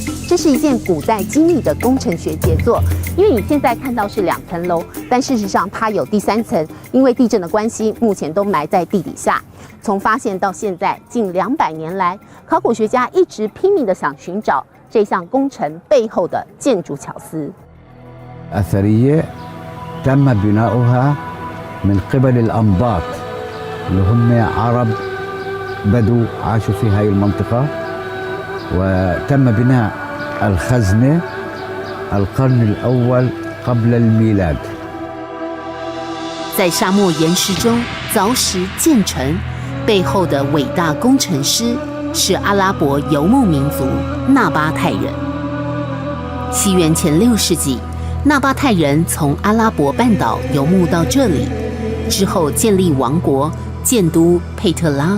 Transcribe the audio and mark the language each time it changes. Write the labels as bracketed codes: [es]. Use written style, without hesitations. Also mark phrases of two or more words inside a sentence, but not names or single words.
[zh] 这是一件古代精密的工程学杰作。因为你现在看到是2层楼，但事实上它有第3层，因为地震的关系，目前都埋在地底下。从发现到现在近200年来，考古学家一直拼命地想寻找这项工程背后的建筑巧思。 [ar] أثرية تم بناؤها من قبل الأنباط اللي هم عرب بدو عاشوا في هاي المنطقة، وتم بناء الخزنة القرن الأول قبل الميلاد。 [zh] 在沙漠岩石中凿石建成，背后的伟大工程师是阿拉伯游牧民族纳巴泰人。西元前6世纪，纳巴泰人从阿拉伯半岛游牧到这里，之后建立王国，建都佩特拉。